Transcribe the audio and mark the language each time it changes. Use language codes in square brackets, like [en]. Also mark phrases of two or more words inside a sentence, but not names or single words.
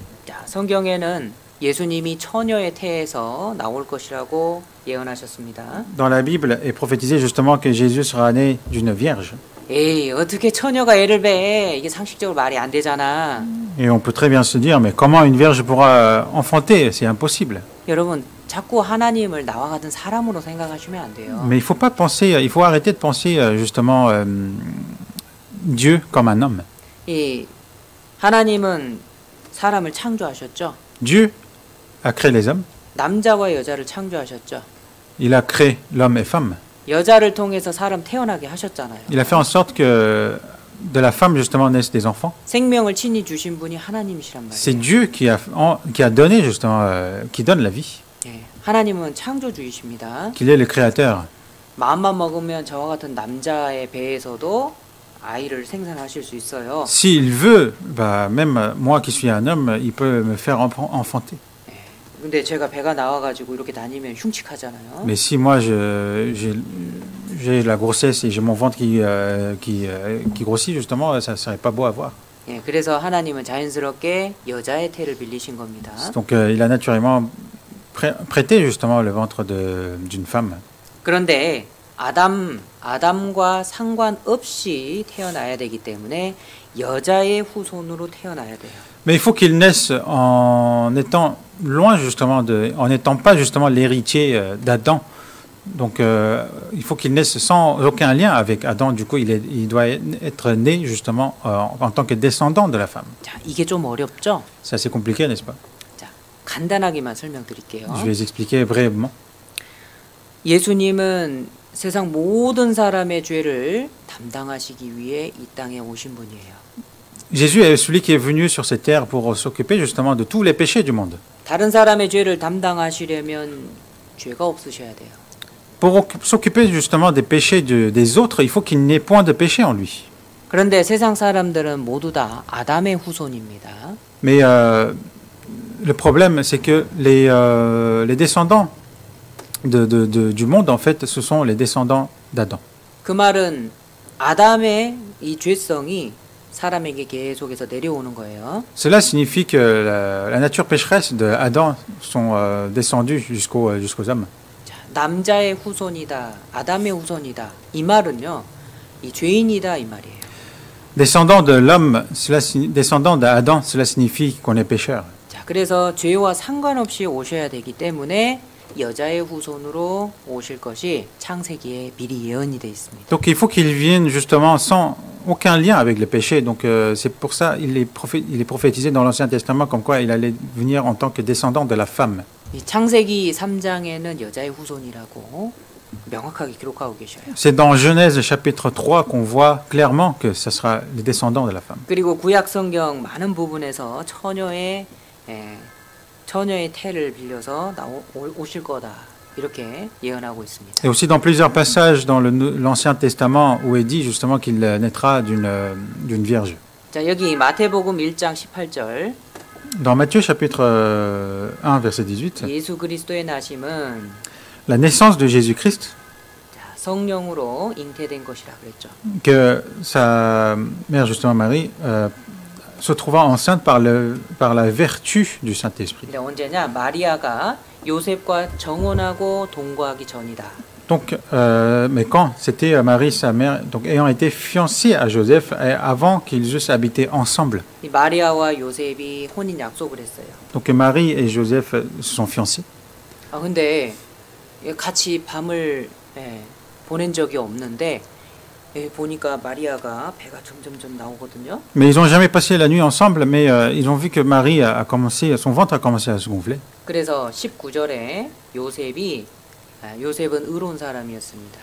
[ko] 자, 성경에는 예수님이 처녀의 태에서 나올 것이라고 예언하셨습니다. [fr] Dans la Bible est prophétisé justement que Jésus sera né d'une vierge. [ko] 에이, 어떻게 처녀가 애를 배? 이게 상식적으로 말이 안 되잖아. [fr] Et on peut très bien se dire, mais comment une vierge pourra enfanter? C'est impossible. [ko] 여러분, 자꾸 하나님을 나와 같은 사람으로 생각하시면 안 돼요. [fr] Mais il faut pas penser, il faut arrêter de penser justement Dieu comme un homme. [ko] 이 하나님은 사람을 창조하셨죠. [fr] Dieu a créé les hommes, [ko] 남자와 여자를 창조하셨죠. [fr] il a créé l'homme et femme. [ko] 여자를 통해서 사람 태어나게 하셨잖아요. [fr] Il a fait en sorte que de la femme justement naissent des enfants. [ko] 생명을 친히 주신 분이 하나님이시란 [fr] C'est [ko] 말이에요. [fr] Dieu qui a donné justement, qui donne la vie, [ko] 예, 하나님은 창조주이십니다. [fr] qu'il est le créateur. [ko] 마음만 먹으면 저와 같은 남자의 배에서도 아이를 생산하실 수 있어요. [fr] S'il veut, bah, même moi qui suis un homme, il peut me faire enfanter. [ko] 근데 제가 배가 나와가지고 이렇게 다니면 흉측하잖아요. [fr] Mais si moi j'ai la grossesse et j'ai mon ventre qui grossit justement, ça serait pas beau à voir. [ko] 예, 그래서 하나님은 자연스럽게 여자의 태를 빌리신 겁니다. [fr] Donc il a naturellement prêté justement le ventre d'une femme. [ko] 그런데 아담과 상관없이 태어나야 되기 때문에 여자의 후손으로 태어나야 돼요. [fr] Mais il faut qu'il naisse en étant loin justement en n'étant pas justement l'héritier d'Adam. Donc il faut qu'il naisse sans aucun lien avec Adam. Du coup, il doit être né justement en tant que descendant de la femme. [ko] 자, 이게 좀 어렵죠? [fr] C'est assez compliqué, n'est-ce pas? [ko] 자, 간단하게만 설명드릴게요. [fr] Je vais expliquer brièvement. [ko] 예수님은 세상 모든 사람의 죄를 담당하시기 위해 이 땅에 오신 분이에요. [fr] Jésus est celui qui est venu sur cette terre pour s'occuper justement de tous les péchés du monde. [ko] 다른 사람의 죄를 담당하시려면 죄가 없으셔야 돼요. [fr] Pour s'occuper justement des péchés des autres, il faut qu'il n'ait point de péché en lui. [ko] 그런데 세상 사람들은 모두 다 아담의 후손입니다. [fr] Mais le problème, c'est que les descendants du monde, en fait, ce sont les descendants d'Adam. [ko] 그 말은 아담의 이 죄성이 사람에게 계속해서 내려오는 거예요. [fr] Cela signifie que la nature pécheresse d'Adam sont descendus jusqu'aux hommes. [ko] 자, 남자의 후손이다, 아담의 후손이다. 이 말은요, 이 죄인이다 이 말이에요. [fr] Descendant de l'homme, descendant d'Adam, cela signifie qu'on est pécheur. [ko] 자, 그래서 죄와 상관없이 오셔야 되기 때문에 여자의 후손으로 오실 것이 창세기에 미리 예언이 돼 있습니다. [fr] Donc il faut qu'il vienne justement sans aucun lien avec le péché. Donc c'est pour ça il est prophétisé dans l'Ancien Testament comme quoi il allait venir en tant que descendant de la femme. [ko] 이 창세기 3장에는 여자의 후손이라고 명확하게 기록하고 계셔요. [fr] C'est dans Genèse chapitre 3 qu'on voit clairement que ce sera les descendants de la femme. [ko] 그리고 구약 성경 많은 부분에서 처녀의 태를 빌려서 오실 거다 이렇게 예언하고 있습니다. [fr] Et aussi dans plusieurs passages dans l'Ancien Testament où est dit justement qu'il naîtra d'une vierge. [ko] 자, 여기 마태복음 1장 18절. [fr] Dans Matthieu chapitre 1 verset 18, [ko] 예수 그리스도의 나심은 [fr] la naissance de Jésus-Christ, [ko] 자, 성령으로 잉태된 것이라 그랬죠. [fr] que sa mère, justement Marie, se trouva enceinte par la vertu du Saint-Esprit. [ko] 근데 언제냐? 마리아가 요셉과 정혼하고 동거하기 전이다. [fr] Donc, mais quand c'était Marie, sa mère, donc ayant été fiancée à Joseph, et avant qu'ils eussent habité ensemble. [ko] 이 마리아와 요셉이 혼인 약속을 했어요. [fr] Donc Marie et Joseph se sont fiancés. [ko] 아 근데 같이 밤을 보낸 적이 없는데 보니까 마리아가 배가 점점점 나오거든요. [fr] Mais ils n'ont jamais passé la nuit ensemble, mais ils ont vu que Marie a commencé, son ventre a commencé à se gonfler. [ko] 그래서 19절에 요셉은 의로운 사람이었습니다.